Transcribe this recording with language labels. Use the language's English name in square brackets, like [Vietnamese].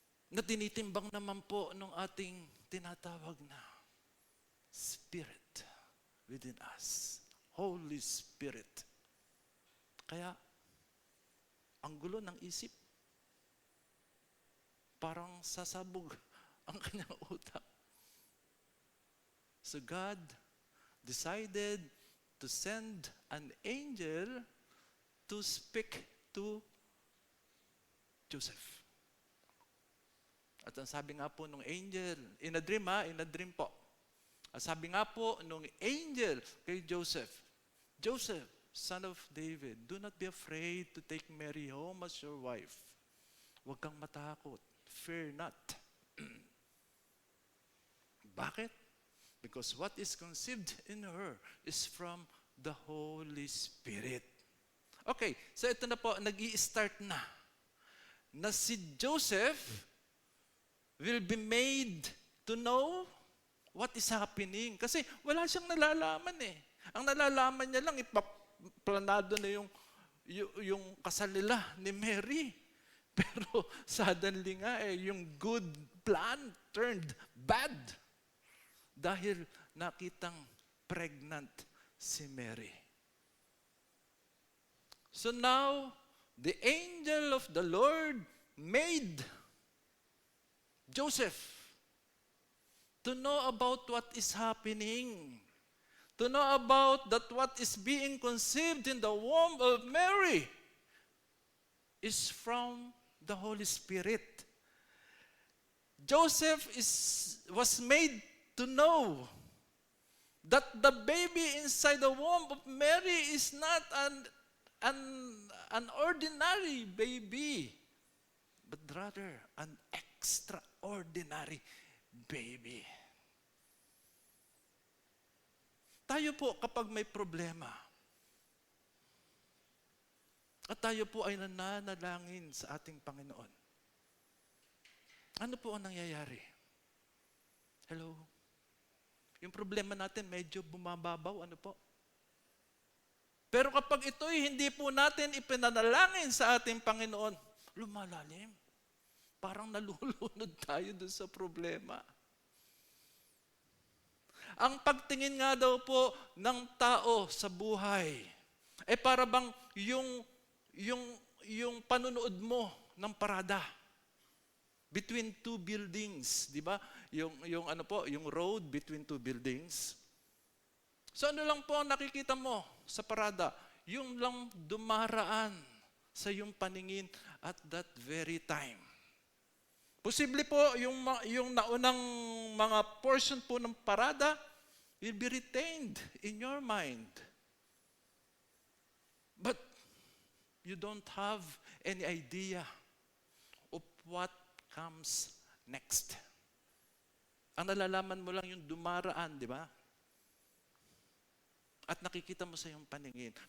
[Filipino] Na tinitimbang naman po ng ating tinatawag na [English] Spirit within us. Holy Spirit. [Filipino] Kaya, ang gulo ng isip, parang sasabog ang kanyang utak. [English] So God decided to send an angel to speak to Joseph. [Filipino] At ang sabi nga po nung angel, [English] in a dream [Filipino] po. Ang sabi nga po nung angel kay [English] Joseph, Joseph, son of David, do not be afraid to take Mary home as your wife. [Filipino] Huwag kang matakot. [English] Fear not. [Filipino] Bakit? [English] Because what is conceived in her is from the Holy Spirit. Okay, so [Filipino] ito na po, nag-i-start na si [English] Joseph will be made to know what is happening. [Filipino] Kasi wala siyang nalalaman Ang nalalaman niya lang, ipaplanado na yung kasal nila ni Mary. Pero [English] suddenly [Filipino] nga yung [English] good plan turned bad [Filipino] dahil nakitang [English] pregnant [Filipino] si Mary. [English] So now, the angel of the Lord made Joseph to know about what is happening, to know about that what is being conceived in the womb of Mary is from the Holy Spirit. Joseph was made to know that the baby inside the womb of Mary is not an ordinary baby, but rather an extraordinary baby. [Filipino] Tayo po kapag may problema, at tayo po ay nananalangin sa ating Panginoon, ano po ang nangyayari? Hello? Yung problema natin medyo bumababaw, ano po? Pero kapag ito'y hindi po natin ipinanalangin sa ating Panginoon, lumalalim. Parang nalulunod tayo dun sa problema. Ang pagtingin nga daw po ng tao sa buhay, para bang yung panunood mo ng parada [English] between two buildings, [Filipino] di ba? [English] Yung road between two buildings. [Filipino] So ano lang po ang nakikita mo sa parada? Yung lang dumaraan sa iyong paningin [English] at that very time. [Filipino] Posible po yung naunang mga portion po ng parada [English] will be retained in your mind. But you don't have any idea of what comes next. [Filipino] Ang nalalaman mo lang yung dumaraan, di ba? At nakikita mo sa iyong paningin.